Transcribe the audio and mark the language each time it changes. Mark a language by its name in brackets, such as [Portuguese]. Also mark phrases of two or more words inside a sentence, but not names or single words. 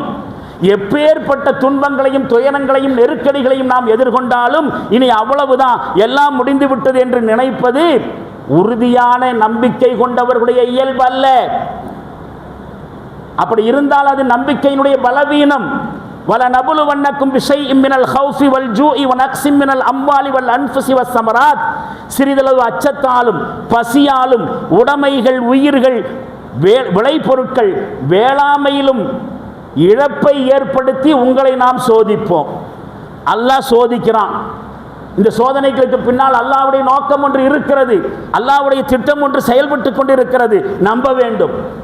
[Tamil] எப்பேற்பட்ட துன்பங்களையும் துயரங்களையும் நெருக்கடிகளையும் நாம் எதிர்கொண்டாலும் இனி அவ்வளவுதான், எல்லாம் முடிந்து விட்டது என்று நினைப்பது உறுதியான நம்பிக்கை கொண்டவர்களுடைய இயல்பு அல்ல. அப்படி இருந்தால் அது நம்பிக்கையினுடைய பலவீனம். [Arabic] وَلَنَبْلُوَنَّكُمْ بِشَيْءٍ مِّنَ الْخَوْفِ وَالْجُوعِ وَنَقْصٍ مِّنَ الْأَمْوَالِ وَالْأَنفُسِ وَالثَّمَرَاتِ. [Tamil] சிறிதளவு அச்சத்தாலும் பசியாலும் உடைமைகள், உயிர்கள், விளைபொருட்கள், வேளாமையிலும் இழப்பை ஏற்படுத்தி உங்களை நாம் சோதிப்போம். அல்லாஹ் சோதிக்கிறான். இந்த சோதனைகளுக்கு பின்னால் அல்லாஹ்வுடைய நோக்கம் ஒன்று இருக்கிறது, அல்லாஹ்வுடைய திட்டம் ஒன்று செயல்பட்டு கொண்டிருக்கிறது, நம்ப வேண்டும்.